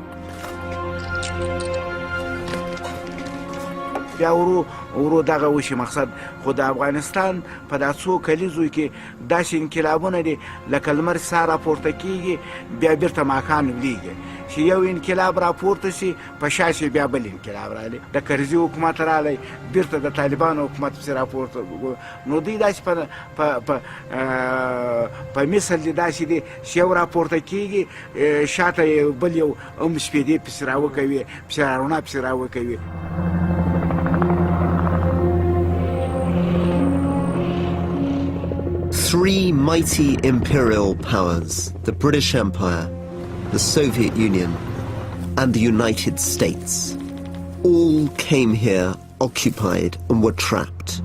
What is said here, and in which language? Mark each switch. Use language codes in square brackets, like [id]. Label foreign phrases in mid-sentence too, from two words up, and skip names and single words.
[ps] بیا ورو دغه وشي مقصد خو د افغانستان په دا څو کلیزو کې داسې انقلابونه دي لکه لمر ساه راپورته کېږي بیا بیرته ماښام لوېږي چې یو انقلاب راپورته شي په شا شي بیا بل انقلاب رالی، د کرزي حکومت رالی بیرته د طالبانو حکومت پسې راپورته. نو دوی داسې په مثل دي داسې دي چې یو راپورته کېږي شاته بل یو شپېدې پسې راوکوي، پسې رڼا پسې راوکوي. [en] Three mighty imperial powers, the British Empire, the Soviet Union, and the United States, all came here occupied and were trapped.